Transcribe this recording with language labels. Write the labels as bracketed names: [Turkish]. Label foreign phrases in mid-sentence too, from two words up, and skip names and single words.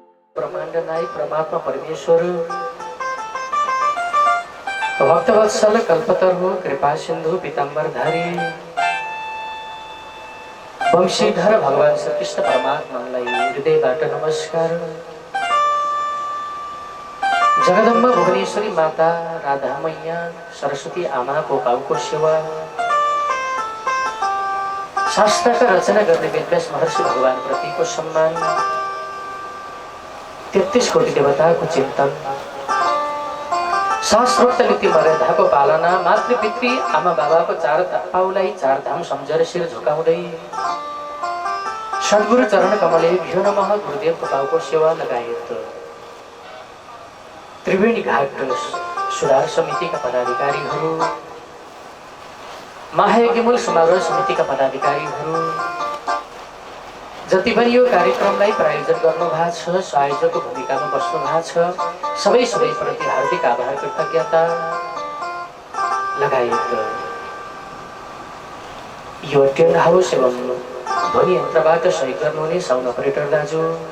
[Nepali] ब्रह्मांड नायक परमात्मा परमेश्वर भक्तवत्सल कल्पतरु कृपा सिंधु पीताम्बरधारी वंशीधर भगवान श्री कृष्ण परमात्मालाई हृदयबाट नमस्कार। जगदम्बा भुवनेश्वरी माता राधा मैया सरस्वती आमाको पाउको सेवा, शास्त्रका रचना गर्ने वेदव्यास महर्षि भगवान प्रतिको सम्मान, 33 कोटी देवताको चिन्तन, शास्त्रोक्त नीति मर्यादाको पालना, मातृपितृ आमा बाबाको चार पाउलाई चारधाम सम्झेर शिर झुकाउँदै [Sanskrit] सद्गुरु चरण कमले भ्यो नमः [Nepali] गुरुदेवको पाउको सेवा लगायत त्रिवेणी घाट सुधार समितिका पदाधिकारीहरू, महायज्ञमूल समारोह समितिका पदाधिकारीहरू, जति पनि यो कार्यक्रमलाई प्रायोजन गर्नुभएको छ, संयोजकको भूमिकामा बस्नु भएको छ, सबैप्रति हार्दिक आभार कृतज्ञता लगायत यो [English] tent house [Nepali] एवं ध्वनि यन्त्रबाट सहयोग गर्नुहुने [English] sound operator [Nepali] दाजु,